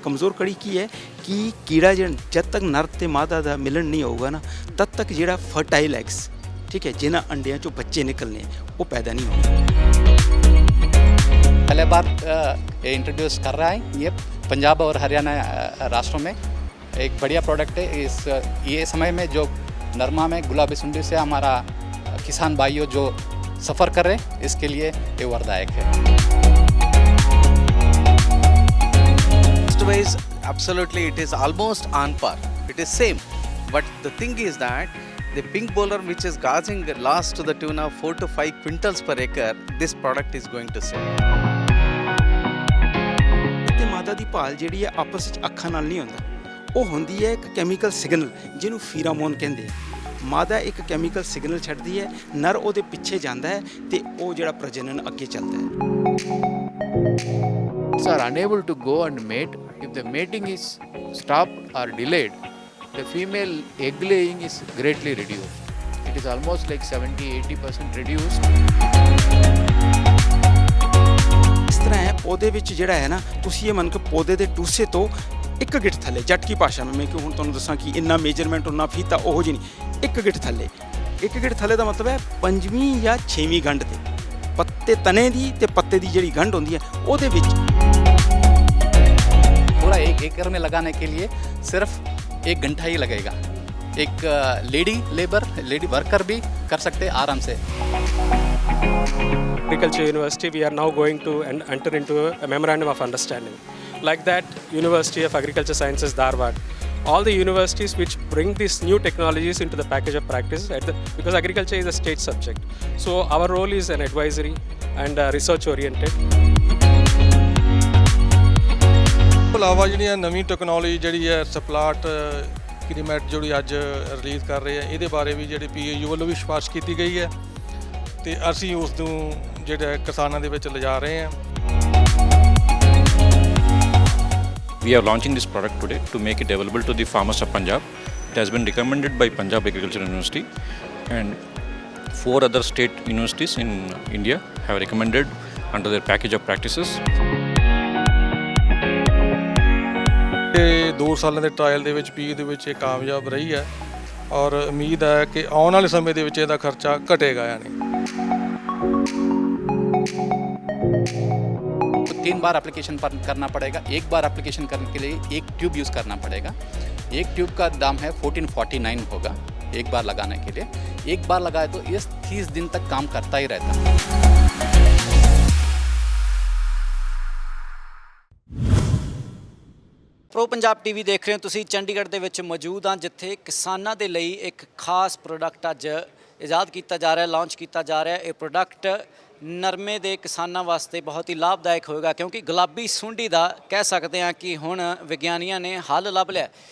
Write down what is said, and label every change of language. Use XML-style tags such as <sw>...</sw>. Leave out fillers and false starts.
<pa>ਕਮਜ਼ੋਰ ਕੜੀ ਕੀ ਹੈ ਕਿ ਕੀੜਾ ਜਦ ਤੱਕ ਨਰ ਤੇ ਮਾਦਾ ਦਾ ਮਿਲਣ ਨਹੀਂ ਹੋਊਗਾ ਨਾ, ਤਦ ਤੱਕ ਜਿਹੜਾ ਫਰਟਾਈਲ ਐਗਸ, ਠੀਕ ਹੈ, ਜਿਨ੍ਹਾਂ ਅੰਡਿਆਂ ਚੋਂ ਬੱਚੇ</pa> <hi>निकलने वो पैदा नहीं होंगे। पहले बार इंट्रोड्यूस कर रहा है ये पंजाब और हरियाणा राष्ट्रों में एक बढ़िया प्रोडक्ट है। ये समय में जो नरमा में गुलाबी सुंडी से हमारा किसान भाइयों जो सफ़र कर रहे हैं, इसके लिए ये वरदायक है।</hi> <en>Ways, absolutely, it is almost on par. It is same, but the thing is that the pink borer, which is gauging loss to the tune of 4 to 5 quintals per acre, this product is going to sell.</en> <pa>ਤੇ ਮਾਦਾ ਦੀ ਭਾਲ ਜਿਹੜੀ ਹੈ ਆਪਸ ਵਿੱਚ ਅੱਖਾਂ ਨਾਲ ਨਹੀਂ ਹੁੰਦਾ, ਉਹ ਹੁੰਦੀ ਹੈ ਇੱਕ ਕੈਮੀਕਲ ਸਿਗਨਲ ਜਿਹਨੂੰ ਫੀਰਾਮੋਨ ਕਹਿੰਦੇ ਆ। ਮਾਦਾ ਇੱਕ ਕੈਮੀਕਲ ਸਿਗਨਲ ਛੱਡਦੀ ਹੈ, ਨਰ ਉਹਦੇ ਪਿੱਛੇ ਜਾਂਦਾ ਹੈ ਤੇ ਉਹ ਜਿਹੜਾ ਪ੍ਰਜਨਨ ਅੱਗੇ ਚੱਲਦਾ ਹੈ।</pa> <en>Are unable to go and mate. If the mating is stopped or delayed, the female egg laying is greatly reduced. It is almost like 70-80% reduced.</en> <pa>ਇਸ ਤਰ੍ਹਾਂ ਹੈ ਪੌਦੇ ਵਿੱਚ ਜਿਹੜਾ ਹੈ ਨਾ, ਤੁਸੀਂ ਇਹ ਮੰਨ ਕੇ ਪੌਦੇ ਦੇ ਟੂਸੇ ਤੋਂ ਇੱਕ ਗਿੱਠ ਥੱਲੇ, ਜੱਟਕੀ ਭਾਸ਼ਾ ਵਿੱਚ ਮੈਂ ਕਿ ਹੁਣ ਤੁਹਾਨੂੰ ਦੱਸਾਂ ਕਿ ਇੰਨਾ ਮੇਜਰਮੈਂਟ ਉਨਾ ਫੀਤਾ ਉਹੋ ਜਿਹੀ ਨਹੀਂ, ਇੱਕ ਗਿੱਠ ਥੱਲੇ। ਇੱਕ ਗਿੱਠ ਥੱਲੇ ਦਾ ਮਤਲਬ ਹੈ 5ਵੀਂ ਜਾਂ 6ਵੀਂ ਗੰਢ ਤੇ ਪੱਤੇ ਤਣੇ ਦੀ ਤੇ ਪੱਤੇ ਦੀ ਜਿਹੜੀ ਗੰਢ ਹੁੰਦੀ ਹੈ ਉਹਦੇ ਵਿੱਚ।</pa> <hi>पूरा 1 एकड़ में लगाने के लिए सिर्फ 1 घंटा ही लगेगा। एक लेडी वर्कर भी कर सकते हैं आराम से।</hi> <en>Agriculture University, we are now going to enter into a memorandum of understanding. Like that, University of Agriculture Sciences, Dharwad, all the universities which bring these new technologies into the package of practice, because agriculture is a state subject. So our role is an advisory and research oriented.</en> <pa>ਇਲਾਵਾ ਜਿਹੜੀਆਂ ਨਵੀਂ technology ਜਿਹੜੀ ਹੈ ਸਪਲਾਟ ਕ੍ਰੀਮੈਟ ਜਿਹੜੀ ਅੱਜ release ਕਰ ਰਹੇ ਆ, ਇਹਦੇ ਬਾਰੇ ਵੀ ਜਿਹੜੀ PAU ਵੱਲੋਂ ਵੀ ਸਿਫਾਰਿਸ਼ ਕੀਤੀ ਗਈ ਹੈ ਤੇ ਅਸੀਂ ਉਸ ਨੂੰ ਜਿਹੜਾ ਕਿਸਾਨਾਂ ਦੇ ਵਿੱਚ ਲਿਜਾ ਰਹੇ ਹਾਂ।</pa> <en>We are launching this product today to make it available to the farmers of Punjab. It has been recommended by Punjab Agriculture University, and 4 other state universities in India have recommended under their package of practices.</en> <pa>2 ਸਾਲਾਂ ਦੇ trial ਦੇ ਵਿੱਚ PAU ਦੇ ਵਿੱਚ ਇਹ ਕਾਮਯਾਬ ਰਹੀ ਹੈ ਔਰ ਉਮੀਦ ਹੈ ਕਿ ਆਉਣ ਵਾਲੇ ਸਮੇਂ ਦੇ ਵਿੱਚ ਇਹਦਾ ਖਰਚਾ ਘਟੇਗਾ।</pa> <hi>यानी 3 बार एप्लीकेशन करना पड़ेगा। 1 बार एप्लीकेशन करने के लिए 1 ट्यूब यूज़ करना पड़ेगा। 1 ट्यूब का दाम है 1449 होगा 1 बार लगाने के लिए। 1 बार लगाए तो ये 30 दिन तक काम करता ही रहता है।</hi> <pa>ਪ੍ਰੋ ਪੰਜਾਬ TV ਦੇਖ ਰਹੇ ਹੋ ਤੁਸੀਂ। ਚੰਡੀਗੜ੍ਹ ਦੇ ਵਿੱਚ ਮੌਜੂਦ ਹਾਂ ਜਿੱਥੇ ਕਿਸਾਨਾਂ ਦੇ ਲਈ ਇੱਕ ਖਾਸ ਪ੍ਰੋਡਕਟ ਅੱਜ ਇਜਾਦ ਕੀਤਾ ਜਾ ਰਿਹਾ, ਲਾਂਚ ਕੀਤਾ ਜਾ ਰਿਹਾ। ਇਹ ਪ੍ਰੋਡਕਟ ਨਰਮੇ ਦੇ ਕਿਸਾਨਾਂ ਵਾਸਤੇ ਬਹੁਤ ਹੀ ਲਾਭਦਾਇਕ ਹੋਵੇਗਾ ਕਿਉਂਕਿ ਗੁਲਾਬੀ ਸੁੰਡੀ ਦਾ ਕਹਿ ਸਕਦੇ ਹਾਂ ਕਿ ਹੁਣ ਵਿਗਿਆਨੀਆਂ ਨੇ ਹੱਲ ਲੱਭ ਲਿਆ।</pa>